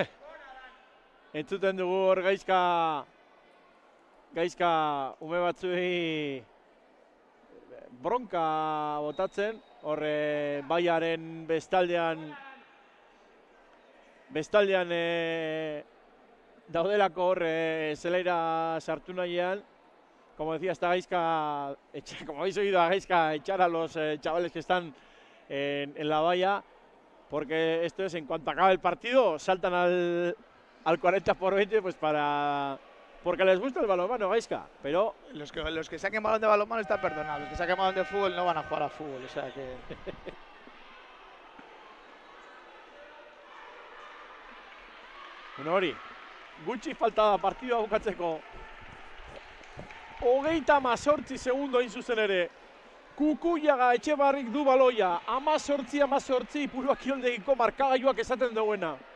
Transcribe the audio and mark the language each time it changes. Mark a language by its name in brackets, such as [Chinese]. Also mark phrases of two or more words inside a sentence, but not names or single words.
[Basque] Entzuten dugu hor Gaizka ume batzuei bronka botatzen, hor baiaren bestaldean daudelako hor zelaira sartu nahian. [Spanish] Como decía, está Gaizka, como habéis oído a Gaizka echar a los chavales que están en la valla, porque esto es, en cuanto acabe el partido, saltan al 40x20 pues porque les gusta el balonmano, Gaizka, pero... Los que saquen balón de balonmano están perdonados, los que saquen balón de fútbol no van a jugar a fútbol, o sea que... [Basque] Bueno, hori, gutxi falta da partidua bukatzeko. 38 segundo hain zuzen ere. Kukuyaga Etxebarrik du baloia. 18 Ipurua-Kioldegiko markagailuak esaten duena.